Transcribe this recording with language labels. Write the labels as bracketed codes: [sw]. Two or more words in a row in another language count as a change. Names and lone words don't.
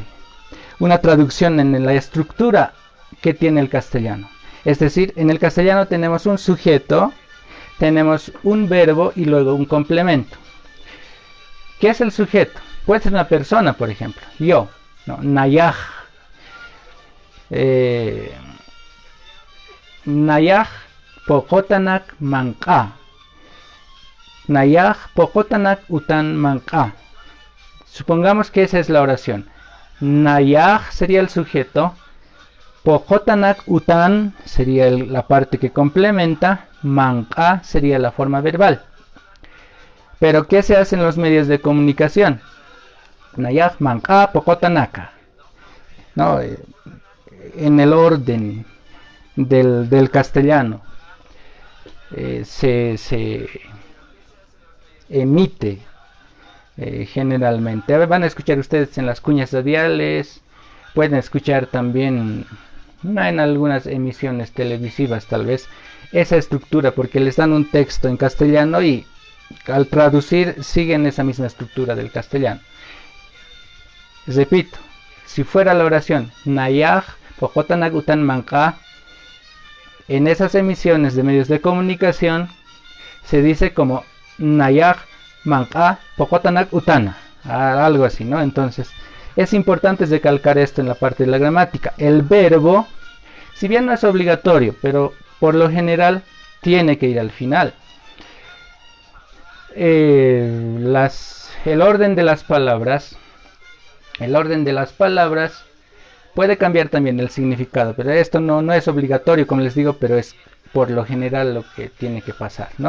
[es] Una traducción en la estructura que tiene el castellano. Es decir, en el castellano tenemos un sujeto, tenemos un verbo y luego un complemento. ¿Qué es el sujeto? Puede ser una persona, por ejemplo. Yo, ¿no? [ay] Nayaj. Nayaj pokotanak manka. Nayaj pokotanak utan manka. [es] Supongamos que esa es la oración. Nayaj sería el sujeto. [ay] Pokotanak utan [es] sería la parte que complementa. Manka sería la forma verbal. Pero ¿qué se hace en los medios de comunicación? [ay] Nayaj manka pokotanaka. [es] No, en el orden del castellano se emite generalmente. Van a escuchar ustedes en las cuñas radiales, pueden escuchar también en algunas emisiones televisivas tal vez esa estructura, porque les dan un texto en castellano y al traducir siguen esa misma estructura del castellano. [ay] Repito, si fuera la oración Nayaj pocotanak utan manqa. En esas emisiones de medios de comunicación se dice como nayak manqa pocotanak utana, [es] algo así, ¿no? Entonces es importante recalcar esto en la parte de la gramática. El verbo, si bien no es obligatorio, pero por lo general tiene que ir al final. El orden de las palabras puede cambiar también el significado, pero esto no es obligatorio, como les digo, pero es por lo general lo que tiene que pasar, ¿no?